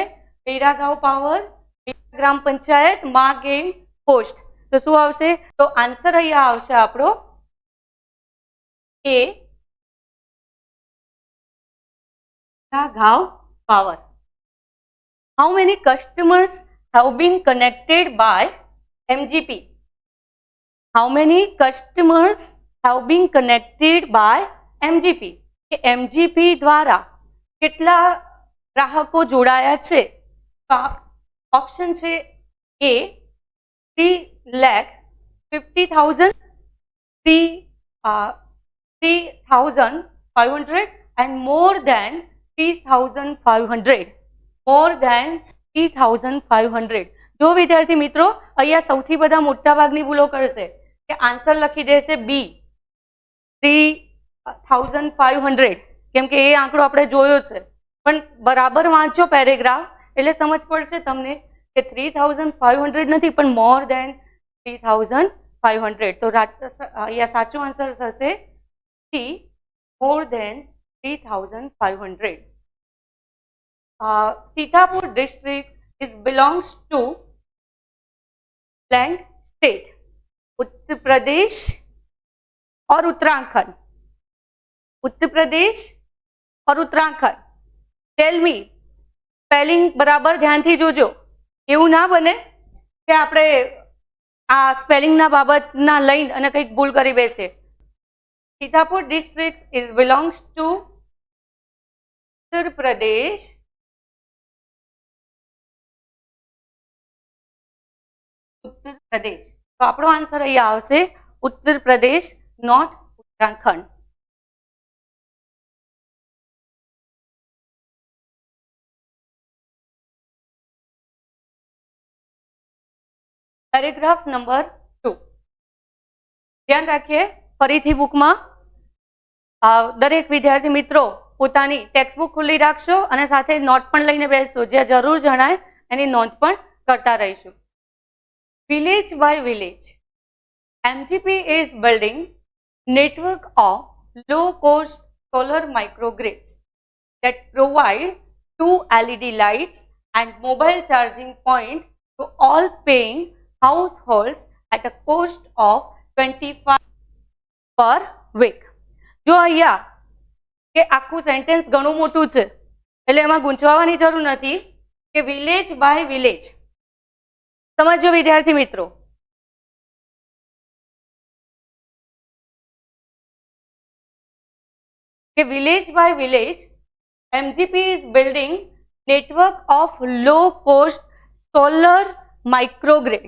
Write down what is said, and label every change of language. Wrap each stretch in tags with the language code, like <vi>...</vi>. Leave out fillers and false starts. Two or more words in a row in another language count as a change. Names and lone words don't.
<gu>પેરાગાંવ પાવર, ગ્રામ પંચાયત, માં ગેમ પોસ્ટ. તો શું આવશે? તો આન્સર અહીંયા આવશે આપણો એ, પેરાગાંવ પાવર.</gu> <en>how many customers have been connected by MGP? How many customers have been connected by MGP?</en> <gu>કે MGP દ્વારા કેટલા ગ્રાહકો જોડાયા છે? ઓપ્શન છે એ 3,50,000, 3,500</gu> <en>and more than</en> <gu>3,500.</gu> <en>more than 3,500.</en> <gu>જો વિદ્યાર્થી મિત્રો અહીંયા સૌથી બધા મોટા ભાગની ભૂલો કરશે કે આન્સર લખી દેશે બી 3,500, કેમ કે એ આંકડો આપણે જોયો છે. પણ બરાબર વાંચો પેરેગ્રાફ એટલે સમજ પડશે તમને કે 3,500 નથી પણ</gu> <en>more than 3,500.</en> <gu>તો અહીંયા સાચો આન્સર થશે સી,</gu> <en>more than 3,500. Sitapur district is belongs to blank state,</en> <hi>उत्तर प्रदेश और उत्तराखंड. उत्तर प्रदेश और उत्तराखंड.</hi> <en>tell me,</en> <gu>સ્પેલિંગ બરાબર ધ્યાનથી જોજો, એવું ના બને કે આપણે આ સ્પેલિંગના બાબતના લઈને અને કંઈક ભૂલ કરી બેસે.</gu> <en>Sitapur district is belongs to उत्तर प्रदेश उत्तर प्रदेश.</en> <gu>तो આપણો આન્સર અહીંયા આવશે ઉત્તર પ્રદેશ, નોટ ઉત્તરાખંડ. પેરેગ્રાફ નંબર 2. ધ્યાન રાખીએ ફરીથી બુકમાં દરેક વિદ્યાર્થી મિત્રો પોતાની ટેક્સ્ટબુક ખુલ્લી રાખશો અને સાથે નોટ પણ લઈને બેસશો, જે જરૂર જણાય એની નોંધ પણ કરતા રહીશું.</gu> <en>Village by village, MGP is building network of low-cost solar microgrids that provide 2 LED lights and mobile charging point to all paying households at a cost of 25 per week.</en> <gu>જો અહીંયા કે આખું સેન્ટેન્સ ઘણું મોટું છે એટલે એમાં ગૂંચવાવાની જરૂર નથી કે</gu> <en>village by village.</en> <gu>સમજો વિદ્યાર્થી મિત્રો, કે</gu> <en>village by village MGP is building network of low cost solar microgrids.</en>